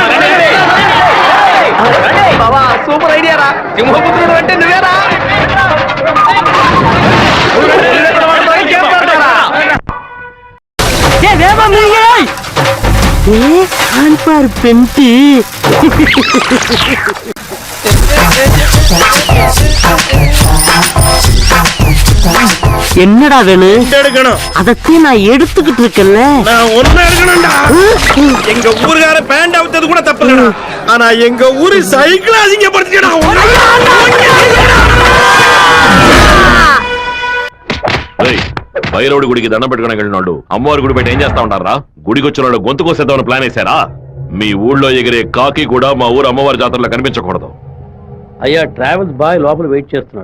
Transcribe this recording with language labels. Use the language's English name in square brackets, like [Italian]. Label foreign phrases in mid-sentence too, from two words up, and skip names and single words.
[Telugu] బాబా [English] super idea [Telugu] రా. సింహపుత్రుడు అంటే నువ్వేరా? పెంటి [Tamil] என்னடா வேணும்? அதத்தை நான் எடுத்துக்கிட்டு இருக்கேன்ல. நான் ஒன்னு எடுக்கணும்டா. எங்க ஊருக்கார பேண்ட் அவுத்தது கூட தப்பு இல்லடா. ஆனா எங்க ஊரு சைக்கிள் அசிங்கப்படுத்திடா. [Telugu] భైరవుడి గుడికి దండం పెట్టుకుని వెళ్ళినాడు. అమ్మవారి గుడి పెట్టి ఏం చేస్తా ఉంటారా? గుడికి వచ్చిన వాళ్ళు గొంతు కోసేద్దామని ప్లాన్ వేశారా? మీ ఊళ్ళో ఎగిరే కాకి కూడా మా ఊరు అమ్మవారి జాతరలో కనిపించకూడదు. అయ్యా ట్రావెల్స్ బాయ్ లోపల వెయిట్ చేస్తున్నాడు.